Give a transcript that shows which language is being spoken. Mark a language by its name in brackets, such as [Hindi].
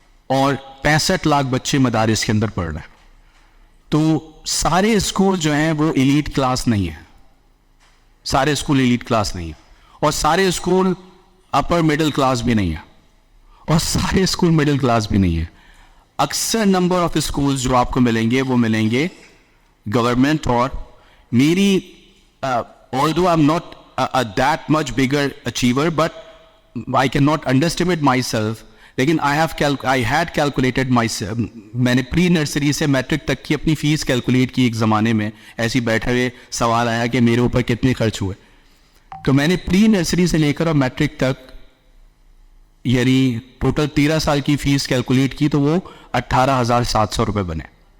[Urdu] اور 65 لاکھ بچے مدارس کے اندر پڑھ رہے ہیں. تو سارے اسکول جو ہیں وہ ایلیٹ کلاس نہیں ہیں, سارے اسکول ایلیٹ کلاس نہیں ہیں, اور سارے اسکول اپر مڈل کلاس بھی نہیں ہیں, اور سارے اسکول مڈل کلاس بھی نہیں ہیں. اکثر نمبر آف اسکولز جو آپ کو ملیں گے وہ ملیں گے گورنمنٹ. اور میری [English] although I'm not that much bigger achiever, but I cannot underestimate myself. لیکن I had calculated myself. [Urdu] میں نے پری نرسری سے میٹرک تک کی اپنی فیس کیلکولیٹ کی. ایک زمانے میں ایسی بیٹھے ہوئے سوال آیا کہ میرے اوپر کتنے خرچ ہوئے, تو میں نے پری نرسری سے لے کر اور میٹرک تک یعنی ٹوٹل 13 سال کی فیس کیلکولیٹ کی, تو وہ 18,700 روپے بنے.